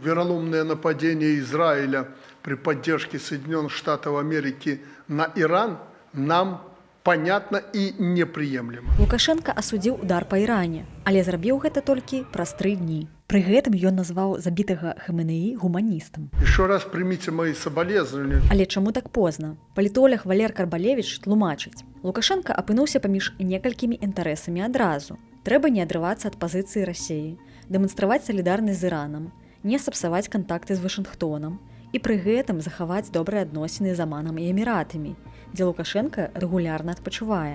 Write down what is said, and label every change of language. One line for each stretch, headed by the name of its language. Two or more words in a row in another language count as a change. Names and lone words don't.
Russian: вероломное нападение Израиля при поддержке Соединенных Штатов Америки на Иран нам понятно и неприемлемо.
Belarusian: Лукашенко асудзіў удар па Іране, але зрабіў гэта толькі праз 3 дні. Пры гэтым ён назваў забітага Хаменеі гуманістам.
Russian: Еще раз примите мои соболезнования.
Belarusian: Але чаму так позна? Палітолог Валер Карбалевіч тлумачыць. Лукашенко апынуўся паміж некалькімі інтарэсамі адразу. Трэба не адрывацца ад пазіцыі Расіі, дэманстраваць салідарнасць з Іранам, не сапсаваць кантакты з Вашынгтонам і пры гэтым захаваць добрыя адносіны з Аманам і Эміратамі, дзе Лукашенко рэгулярна адпачывае.